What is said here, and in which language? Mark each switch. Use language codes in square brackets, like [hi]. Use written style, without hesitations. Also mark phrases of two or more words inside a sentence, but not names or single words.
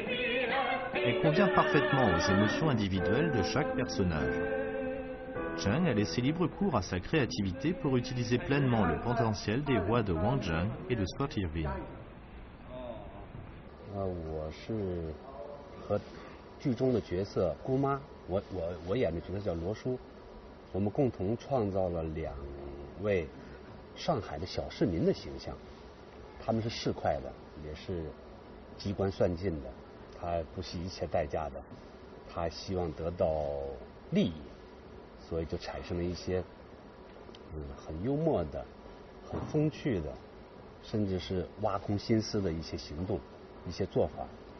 [fr] Elle convient parfaitement aux émotions individuelles de chaque personnage. Chen a laissé libre cours à sa créativité pour utiliser pleinement le potentiel des voix de Wang Zheng et de Scott Irwin. [zh] 我是和剧中的角色姑妈，我演的角色叫罗叔，我们共同创造了2位上海的小市民的形象。他们是市侩的，也是机关算尽的，他不惜一切代价的，他希望得到利益，所以就产生了一些很幽默的、很风趣的，甚至是挖空心思的一些行动、一些做法。